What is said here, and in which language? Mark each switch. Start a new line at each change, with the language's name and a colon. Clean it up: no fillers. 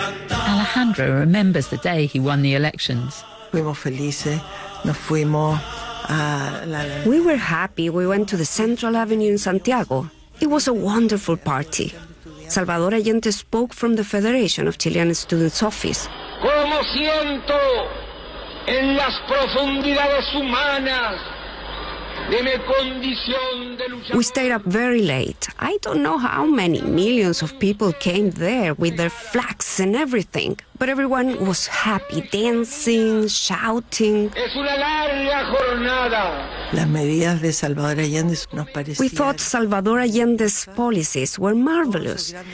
English: Alejandra remembers the day he won the elections.
Spanish: Fuimos felices, nos fuimos.
English: We were happy. We went to the Central Avenue in Santiago. It was a wonderful party. Salvador Allende spoke from the Federation of Chilean Students' office.
Spanish: Como siento en las profundidades humanas de mi condición de lucha.
English: We stayed up very late. I don't know how many millions of people came there with their flags and everything. But everyone was happy, dancing, shouting.
Spanish: Es una larga jornada. Las medidas de Salvador Allende nos parecían.
English: We thought Salvador Allende's policies were marvelous.